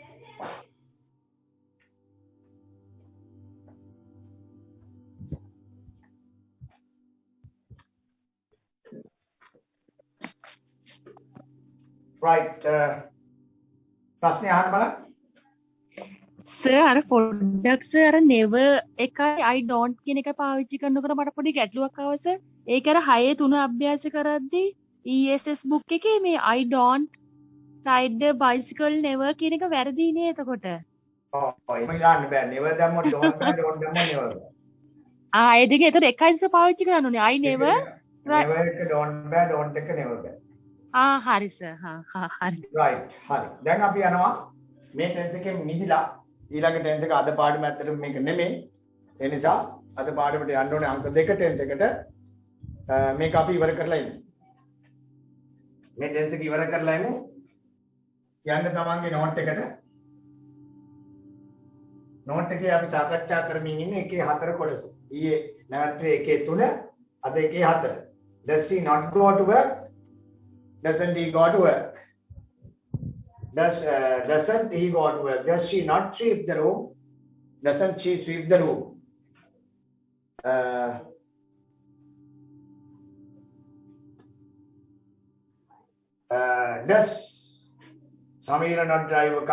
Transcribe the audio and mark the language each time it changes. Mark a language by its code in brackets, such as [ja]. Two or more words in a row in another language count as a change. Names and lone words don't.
[si] right ප්‍රශ්නේ අහන්න බලන්න. සර් අර පොඩ්ඩක් සර් අර never එකයි [en] I don't [si] කියන එක පාවිච්චි කරනකොට මට පොඩි ගැටලුවක් ආවා සර්. ඒක අර 6-3 අභ්‍යාස කරද්දී [en] ESS book [si] එකේ මේ [en] I don't ride the bicycle never [si] කියන එක වැරදි නේ එතකොට. ඔව් ඒක ගන්න බෑ. never දැම්මොත් don't බෑ don't දැම්මොත් never බෑ. ඒ දෙක එතකොට එකයි සර් පාවිච්චි කරන්න ඕනේ. [en] I never [si] never එක don't බෑ don't එක never බෑ. හරි සර් හරි right හරි. දැන් අපි යනවා මේ ටෙන්ස් එකෙන් මිදිලා ඊළඟ ටෙන්ස් එක අද පාඩම ඇත්තටම මේක නෙමෙයි. ඒ නිසා අද පාඩමට යන්න ඕනේ අංක 2 ටෙන්ස් එකට. මේක අපි ඉවර කරලා ඉමු. මේ ටෙන්ස් එක ඉවර කරලා ඉමු. යන්න තමන්ගේ නෝට් එකට. නෝට් එකේ අපි සාකච්ඡා කරමින් ඉන්නේ එකේ 4 කොටස. ඊයේ නැවතුනේ එකේ 3 අද එකේ 4. [en] Does she not go to work? Doesn't he go to work? Doesn't he go to work? Does she not sweep the room? Doesn't she sweep the room? Does Samira not drive a car?